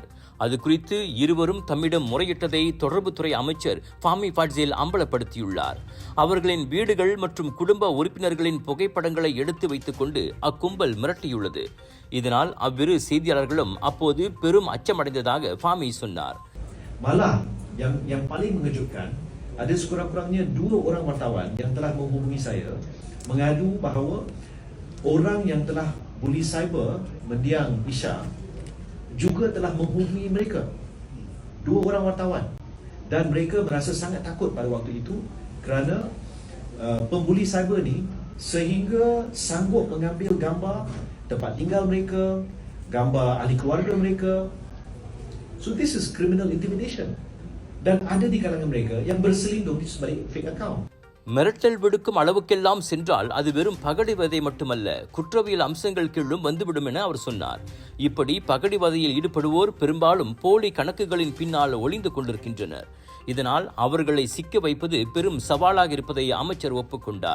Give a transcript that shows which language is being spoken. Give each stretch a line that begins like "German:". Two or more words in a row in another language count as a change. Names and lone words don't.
Tamil: அது குறித்து இருவரும் தம்மிடம் முறையிட்டதை தொடர்புத்துறை அமைச்சர் ஃபாமி ஃபாட்சேல் அம்பலப்படுத்தியுள்ளார். அவர்களின் வீடுகள் மற்றும் குடும்ப உறுப்பினர்களின் புகைப்படங்களை எடுத்து வைத்துக் கொண்டு அக்கும்பல் மிரட்டியுள்ளது. இதனால் அவ்விரு செய்தியாளர்களும் அப்போது பெரும் அச்சமடைந்ததாக ஃபாமி சொன்னார்.
Malay: Yang paling mengejutkan, ada sekurang-kurangnya 2 orang wartawan yang telah menghubungi saya mengadu bahawa orang yang telah buli cyber mendiang Isha juga telah menghubungi mereka. 2 orang wartawan, dan mereka merasa sangat takut pada waktu itu kerana pembuli cyber ni sehingga sanggup mengambil gambar tempat tinggal mereka, gambar ahli keluarga mereka.
English: So this is criminal intimidation.
Malay: Dan ada di kalangan mereka yang berselindung di sebalik
English: fake account.
Tamil: மிரட்டல் விடுக்கும் அளவுக்கெல்லாம் சென்றால் அது வெறும் பகடிவதை மட்டுமல்ல, குற்றவியல் அம்சங்கள் கீழும் வந்துவிடும் என அவர் சொன்னார். இப்படி பகடிவதையில் ஈடுபடுவோர் பெரும்பாலும் போலி கணக்குகளின் பின்னால் ஒளிந்து கொண்டிருக்கின்றனர். இதனால் அவர்களை சிக்க வைப்பது பெரும் சவாலாக இருப்பதை அமைச்சர் ஒப்புக்கொண்டார்.